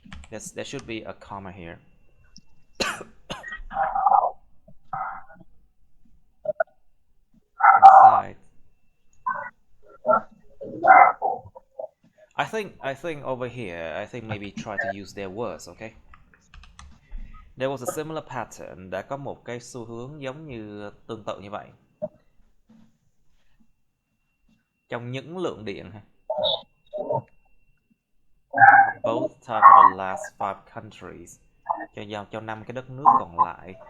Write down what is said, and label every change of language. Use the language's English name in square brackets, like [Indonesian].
[English] There should be a comma here. Inside. I think over here, I think maybe try to use their words, okay? There was a similar pattern, [Vietnamese] đã có một cái xu hướng giống như tương tự như vậy. Trong những lượng điện ha. [English] Both type of the last 5 countries. [Vietnamese] Cho 5 cái đất nước còn lại.